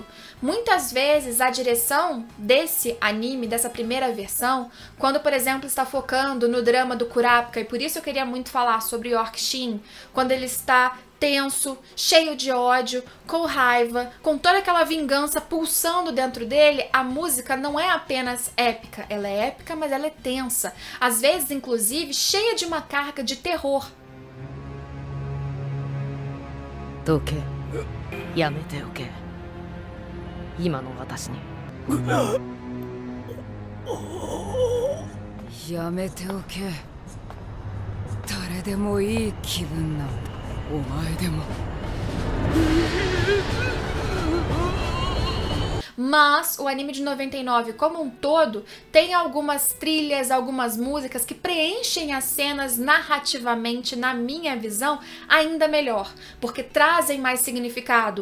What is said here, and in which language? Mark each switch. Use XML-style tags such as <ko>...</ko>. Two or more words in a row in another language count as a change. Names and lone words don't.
<pt>Muitas vezes, a direção desse anime, dessa primeira versão, quando, por exemplo, está focando no drama do Kurapika, e por isso eu queria muito falar sobre York Shin, quando ele está tenso, cheio de ódio, com raiva, com toda aquela vingança pulsando dentro dele, a música não é apenas épica, ela é épica, mas ela é tensa, às vezes, inclusive, cheia de uma carga de terror. Toque,</pt> <ja>やめておけ. 今の私に. やめておけ. 誰でもいい気分なんだ. お前でも.</ja> <pt>Mas o anime de 99 como um todo tem algumas trilhas, algumas músicas que preenchem as cenas narrativamente, na minha visão, ainda melhor, porque trazem mais significado.</pt>